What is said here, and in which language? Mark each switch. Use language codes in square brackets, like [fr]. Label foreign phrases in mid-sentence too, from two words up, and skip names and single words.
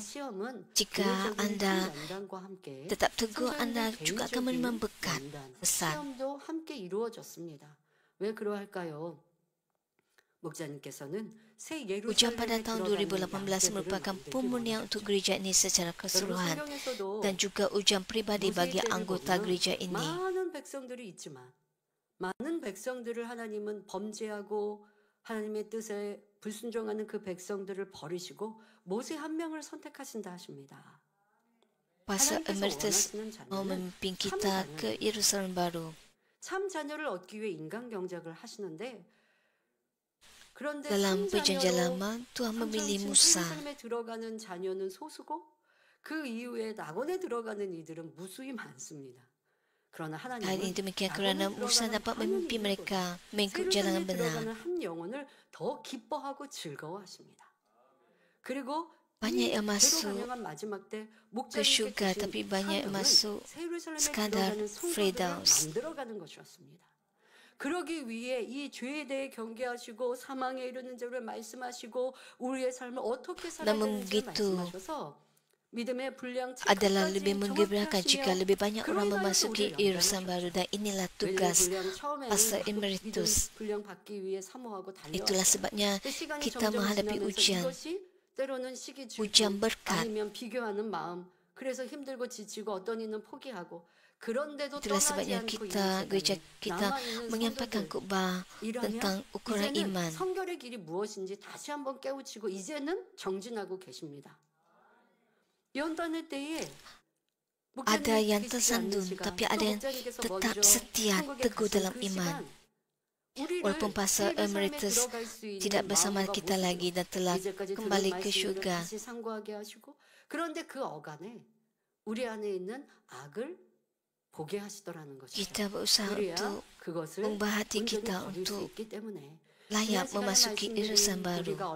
[ms] Jika anda tetap teguh, anda juga akan menerima berkat besar. Ujian pada tahun 2018 merupakan pemurnian untuk gereja ini secara keseluruhan dan juga ujian pribadi bagi anggota gereja ini. [ko] 많은 백성들을 하나님은 범죄하고 하나님의 뜻에 불순종하는 그 백성들을 버리시고 모세 한 명을 선택하신다 하십니다. [ms] Pastor Emeritus mau memimpin kita ke Yerusalem baru. [ko] 참 자녀를 얻기 위해 인간 경작을 하시는데 그런데 [ms] Dalam perjanjian lama, Tuhan memilih Musa. [ko] 예루살렘에 들어가는 자녀는 소수고 그 이후에 낙원에 들어가는 이들은 무수히 많습니다. [ms] Hal ini demikian kerana Musa dapat memimpin mereka mengikut jalan yang benar. Banyak yang masuk ke syurga, tapi banyak yang masuk sekadar Firdaus. [ko] 그러기 위해 이 죄에 대해 경계하시고 사망에 이르는 자를 말씀하시고 우리의 삶을 어떻게 살아야 되는지 말씀하셔서 [ms] adalah lebih menggembirakan jika lebih banyak orang memasuki Yerusalem baru, dan inilah tugas Pastor Emeritus. Itulah sebabnya kita menghadapi ujian berkat. Itulah sebabnya gereja kita menyampaikan khutbah tentang ukuran iman. [ko] 성결의 길이 무엇인지 다시 한번 깨우치고 이제는 정진하고 계십니다. [ms] Ada yang tersandung, tapi ada yang tetap setia teguh dalam iman. Walaupun Pastor Emeritus tidak bersama kita lagi dan telah kembali ke syurga, kita berusaha untuk mengubah hati kita untuk layak memasuki Yerusalem baru.